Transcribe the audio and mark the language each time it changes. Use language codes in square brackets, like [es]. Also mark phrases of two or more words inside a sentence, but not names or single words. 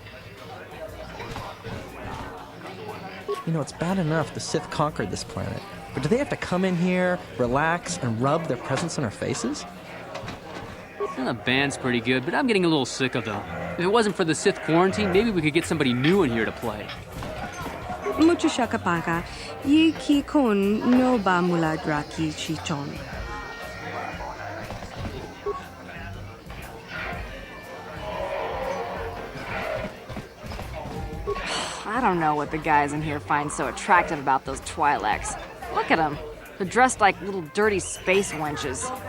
[en] You know, it's bad enough the Sith conquered this planet, but do they have to come in here, relax, and rub their presence in our faces? The band's pretty good, but I'm getting a little sick of them. If it wasn't for the Sith quarantine, maybe we could get somebody new in here to play. Mucho shakapaka, yi ki kon no ba muladra ki chichon. I don't know what the guys in here find so attractive about those Twi'leks. Look at them. They're dressed like little dirty space wenches.